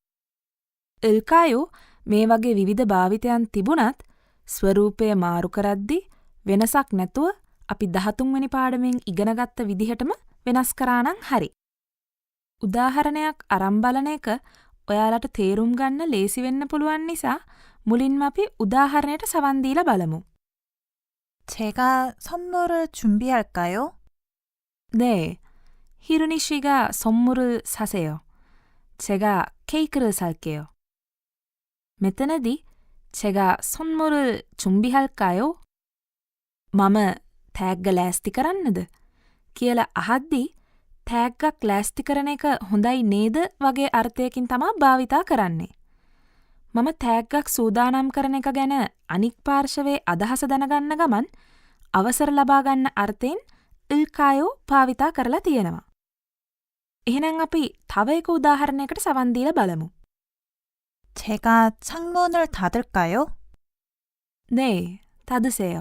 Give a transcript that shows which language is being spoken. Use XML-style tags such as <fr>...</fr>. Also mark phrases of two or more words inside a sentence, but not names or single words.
<si>ඉල්කායෝ මේ වගේ විවිධ භාවිතයන් තිබුණත් ස්වරූපය මාරු කරද්දී වෙනසක් නැතුව අපි 13 වෙනි පාඩමෙන් ඉගෙනගත්ත විදිහටම වෙනස් කරා නම් හරි. උදාහරණයක් අරන් බලන එක ඔයාලට තේරුම් ගන්න ලේසි වෙන්න පුළුවන් නිසා මුලින්ම අපි උදාහරණයට සවන් දීලා බලමු.</si> <ko>제가 선물을 준비할까요? 네, 희run이 씨가 선물을 사세요. 제가 케이크를 살게요. මෙතනදී 제가 선물을 준비할까요?</ko> <si>මම තෑග්ග ලෑස්ති කරන්නද? කියලා අහද්දී තෑග්ගක් ලෑස්ති කරන එක හොඳයි නේද වගේ අර්ථයකින් තමා භාවිතා කරන්නේ. මම තෑග්ගක් සූදානම් කරන එක ගැන අනික් පාර්ශවයේ අදහස දැනගන්න ගමන් අවසර ලබා ගන්න අර්ථයෙන් ඉල්කායෝ භාවිතා කරලා තියෙනවා. එහෙනම් අපි තව එක උදාහරණයකට සවන් දීලා බලමු.</si> <ko>제가 창문을 닫을까요? 네, 닫으세요.</ko>